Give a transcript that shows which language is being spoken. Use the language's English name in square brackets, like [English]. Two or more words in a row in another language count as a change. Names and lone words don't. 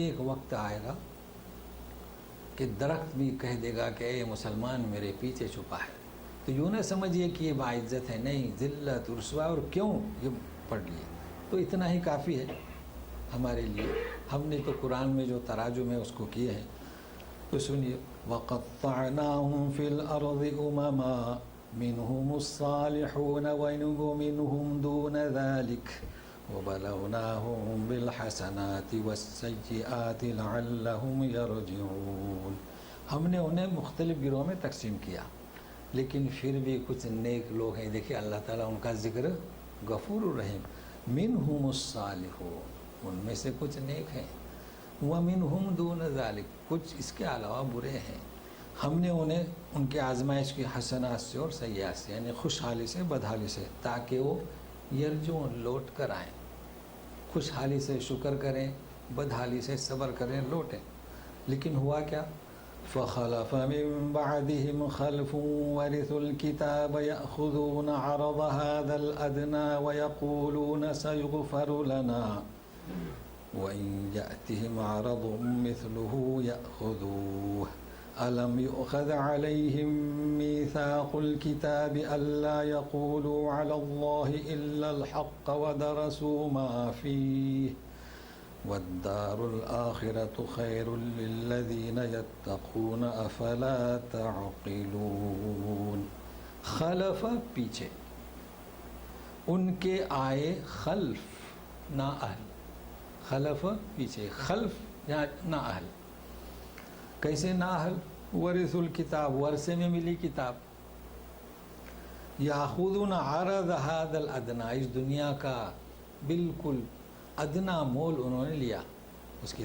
[Hindi] एक वक्त आएगा कि दरख्त भी कह देगा कि ए मुसलमान मेरे पीछे छुपा है। तो यूँ न समझिए कि ये बाइज्जत है, नहीं, ज़िल्लत रुसवा और क्यों ये पढ़ लिए तो इतना ही काफ़ी है हमारे लिए। हमने तो कुरान में जो तराजुम है उसको किए हैं। तो सुनिए, [Arabic] وقطعناهم في الأرض أمما منهم الصالحون ومنهم دون ذلك وبلوناهم بالحسنات والسيئات لعلهم يرجعون. [Hindi] हमने उन्हें मुख्तलिफ़ गिरोह में तकसीम किया, लेकिन फिर भी कुछ नेक लोग हैं। देखिए अल्लाह ताला उनका ज़िक्र [Arabic] غفور رحيم, [Hindi] मिनहुमुस्सालिहून, उनमें से कुछ नेक हैं, [Arabic] ومنهم دون ذلك, [Hindi] कुछ इसके अलावा बुरे हैं। हमने उन्हें उनके आजमाइश की हसनात से और सय्यात से, यानी खुशहाली से बदहाली से, ताकि वो यरजून लौट कर आएँ। खुशहाली से शुक्र करें, बदहाली से सब्र करें, लौटें। लेकिन हुआ क्या, [Arabic] فخلف من بعدهم خلف ورثوا الكتاب يأخذون عرض هذا الأدنى ويقولون سيغفر لنا وإن يأتهم عرض مثله يأخذوه ألم يؤخذ عليهم ميثاق الكتاب أن لا يقولوا على الله إلا الحق ودرسوا ما فيه والدار الآخرة خير للذين يتقون أفلا تعقلون. [Hindi] खलफ़ पीछे, उनके आए खल्फ ना अहल, खलफ़ पीछे, खल्फ यहाँ ना अहल। कैसे ना अहल, [Arabic] ورثوا الكتاب, [Hindi] वर्से में मिली किताब, [Arabic] يأخذون عرض هذا الأدنى, [Hindi] इस दुनिया का बिल्कुल अदना मोल उन्होंने लिया उसकी।